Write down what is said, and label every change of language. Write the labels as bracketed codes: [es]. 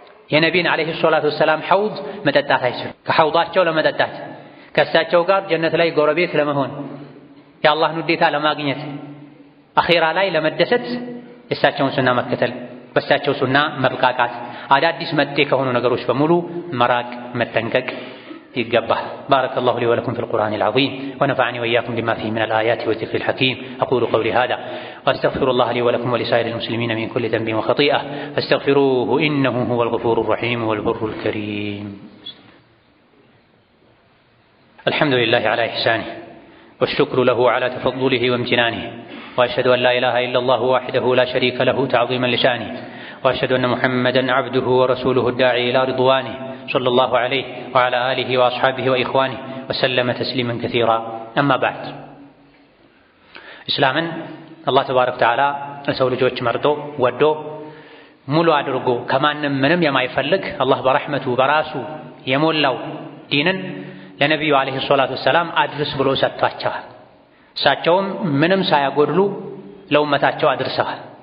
[am] የነቢን ዓለይሂ ሰላቱ ወሰላም ሐውድ መጠጣት አይችልም። ከሐውዳቸው ለመጠጣት ከእሳቸው ጋር ጀነት ላይ ጎረቤት ለመሆን የአላህን ውዴታ ለማግኘት አኺራ ላይ ለመደሰት የእሳቸውን ሱና መከተል፣ በእሳቸው ሱና መብቃቃት፣ አዳዲስ መጤ ከሆኑ ነገሮች በሙሉ መራቅ መጠንቀቅ ይገባል። [ar] بارك الله لي ولكم في القرآن العظيم ونفعني وإياكم بما فيه من الآيات والذكر الحكيم. أقول قولي هذا وأستغفر الله لي ولكم ولسائر المسلمين من كل ذنب وخطيئة فاستغفروه إنه هو الغفور الرحيم والبر الكريم. الحمد لله على إحسانه والشكر له على تفضله وامتنانه وأشهد أن لا إله إلا الله وحده لا شريك له تعظيما لشانه وأشهد أن محمدا عبده ورسوله الداعي إلى رضوانه صلى الله عليه وعلى آله وأصحابه وإخوانه وسلم تسليما كثيرا. أما بعد إسلاما الله تبارك وتعالى لسو [am] ልጆች መርጦ ወዶ ሙሉ አድርጎ ከማንም ምንም የማይፈልግ አላህ በረሕመቱ በራሱ የሞላው ዲንን ለነቢዩ ዓለይሂ ሰላቱ ወሰላም አድርስ ብሎ ሰጥቷቸዋል። እሳቸውም ምንም ሳያጎድሉ ለኡመታቸው አድርሰዋል።